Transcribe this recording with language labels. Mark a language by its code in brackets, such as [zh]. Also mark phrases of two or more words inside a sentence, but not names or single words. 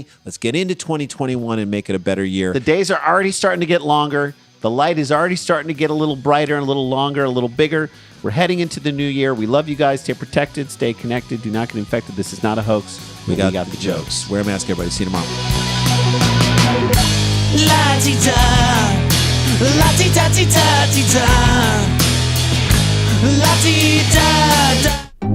[en] Let's get into 2021 and make it a better year. The days are already starting to get longer. The light is already starting to get a little brighter, a little longer, a little bigger. We're heading into the new year. We love you guys. Stay protected, stay connected. Do not get infected. This is not a hoax. we got the jokes. Wear a mask, everybody. See you tomorrow. La-ti-da, la-ti-da-ti-da-ti-da, la-ti-da-da.